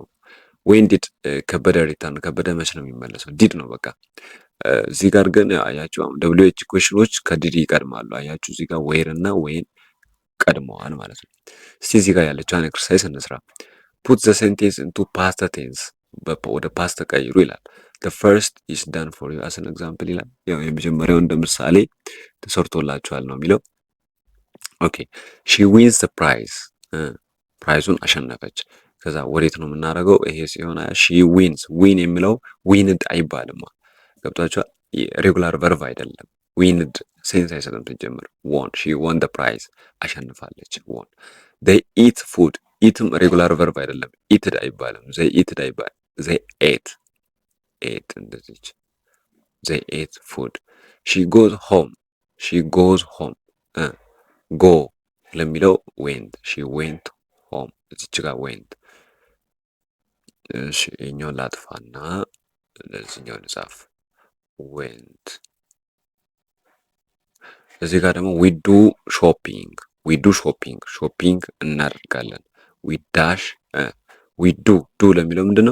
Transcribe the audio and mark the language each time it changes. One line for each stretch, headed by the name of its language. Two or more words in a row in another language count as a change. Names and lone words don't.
English: when did Kebede return
Amharic: ከበደ መች ነው የሚመለሰው? ዲድ ነው በቃ። እዚህ ጋር ግን አያችሁ አሁን ደብሊው ኤች ኩዌሽኖች ከዲድ ይቀድማሉ። አያችሁ እዚህ ጋር ዌር እና ወይን ቀድመዋል ማለት ነው። እስቲ እዚህ ጋር ያለችውን ኤክሰርሳይዝ እንስራ።
English: put the sentence into past tense
Amharic: ወደ ፓስት ቀይሩ ይላል።
English: the first is done for you as an example
Amharic: ይላል። ያው የመጀመሪያው እንደ ምሳሌ ተሰርቶላችኋል ነው የሚለው። ኦኬ
English: she wins the prize
Amharic: ፕራይዙን አሸነፈች። ከዛ ወዴት ነው የምናደርገው? ይሄ ሲሆን
English: she wins
Amharic: ዊን የሚለው ዊንድ አይባልም። ገብታችኋል?
English: regular verb
Amharic: አይደለም። ዊንድ ሴንስ አይሰጥም። ትጀምር
English: won she won the prize
Amharic: አሸንፋለች።
English: won they eat food
Amharic: ኢትም
English: regular verb
Amharic: አይደለም። ኢትድ አይባልም።
English: they eated
Amharic: አይባልም።
English: they ate
Amharic: እንደዚች
English: they ate food. she goes
Amharic: ሆም ጎ ለሚለው ዌንት
English: she went home
Amharic: እዚች ጋር ዌንት። እሺ የኛውን ላጥፋና ለዚህኛው ልጻፍ ዌንት። እዚህ ጋር ደግሞ
English: we do shopping
Amharic: እናደርጋለን። ዊዳሽ ዊዱ ዱ ለሚለው ምንድነው?